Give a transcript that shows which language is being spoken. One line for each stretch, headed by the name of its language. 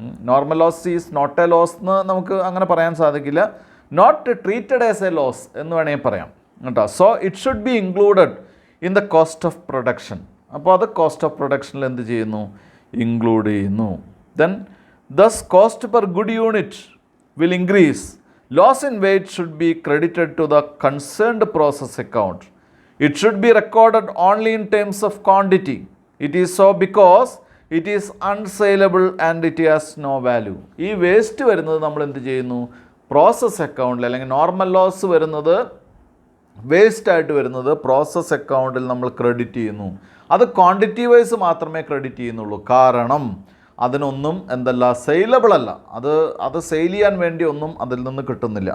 English: normal loss is not a loss
Malayalam: എന്ന് നമുക്ക് അങ്ങനെ പറയാൻ സാധിക്കില്ല.
English: not treated as a loss
Malayalam: എന്ന് വേണമെങ്കിൽ പറയാം കേട്ടോ.
English: So it should be included in the cost of production.
Malayalam: അപ്പോൾ അത് കോസ്റ്റ് ഓഫ് പ്രൊഡക്ഷനിൽ എന്ത് ചെയ്യുന്നു? ഇൻക്ലൂഡ് ചെയ്യുന്നു.
English: Then thus cost per good unit will increase. Loss in weight should be credited to the concerned process account. It should be recorded only in terms of quantity. It is so because it is unsaleable and it has no value.
Malayalam: ഈ waste വരുന്നത് നമ്മൾ എന്ത് ചെയ്യുന്നു? Process അക്കൗണ്ടിൽ, അല്ലെങ്കിൽ normal loss വരുന്നത് വേസ്റ്റായിട്ട് വരുന്നത് process അക്കൗണ്ടിൽ നമ്മൾ ക്രെഡിറ്റ് ചെയ്യുന്നു. അത് ക്വാണ്ടിറ്റി വൈസ് മാത്രമേ ക്രെഡിറ്റ് ചെയ്യുന്നുള്ളൂ. കാരണം അതിനൊന്നും സെയിലബിൾ അല്ല, അത് സെയിൽ ചെയ്യാൻ വേണ്ടി ഒന്നും അതിൽ നിന്ന് കിട്ടുന്നില്ല.